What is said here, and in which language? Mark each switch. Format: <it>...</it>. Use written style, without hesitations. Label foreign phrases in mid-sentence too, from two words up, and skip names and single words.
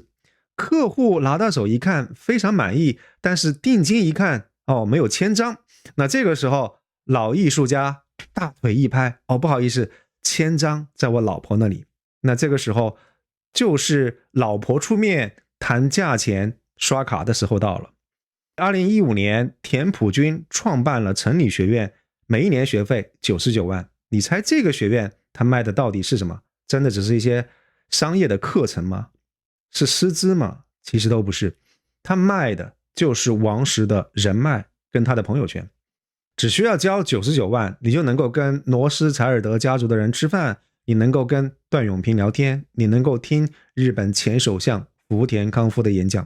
<zh>客戶拿到手一看非常滿意，但是定金一看沒有簽章，那這個時候老藝術家大腿一拍，不好意思，簽章在我老婆那裡。那這個時候就是老婆出面談價錢刷卡的時候到了。2015年田朴珺創辦了成理學院，每1年學費99萬。你猜這個學院他賣的到底是什麼？真的只是一些商業的課程嗎？是師資嗎？其實都不是，他賣的就是王石的人脈跟他的朋友圈。只需要交99萬，你就能夠跟羅斯柴爾德家族的人吃飯，你能夠跟段永平聊天，你能夠听日本前首相福田康夫的演講。</zh>